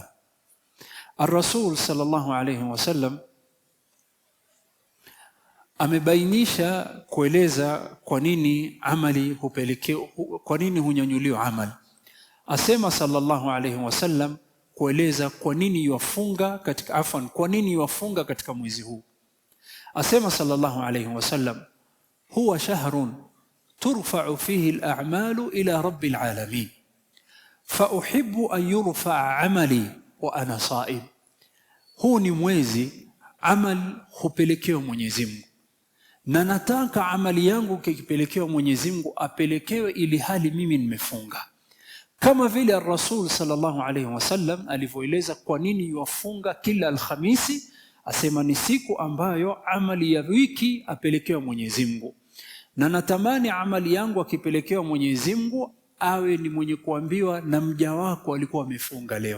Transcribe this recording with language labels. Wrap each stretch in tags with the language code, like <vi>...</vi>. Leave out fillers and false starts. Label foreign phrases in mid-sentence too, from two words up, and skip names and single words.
<sw>Ar-Rasul</sw> <ar>صلى الله عليه وسلم</ar> <sw>amebainisha kueleza kwa nini amali hupelekewa, kwa nini hunyanyuliwa amali. Asema</sw> <ar>صلى الله عليه وسلم</ar> <sw>kueleza kwa nini yufunga katika kwa nini yufunga katika mwezi huu.</sw> <ar>Asema صلى الله عليه وسلم، هو شهر ترفع فيه الأعمال إلى رب العالمين فأحب أن يرفع عملي وأنا صائم.</ar> <sw>Huu ni mwezi amali hupelekewa Mwenyezi Mungu, na nataka amali yangu kikipelekewa Mwenyezi Mungu apelekewe ili hali mimi nimefunga. Kama vile Rasul</sw> <ar>صلى الله عليه وسلم</ar> <sw>alivyoeleza kwa nini yufunga kila Alhamisi, asema ni siku ambayo amali ya wiki apelekewa Mwenyezi Mungu, na natamani amali yangu akipelekewa Mwenyezi Mungu awe ni mwenye kuambiwa na mja wako alikuwa amefunga leo.</sw>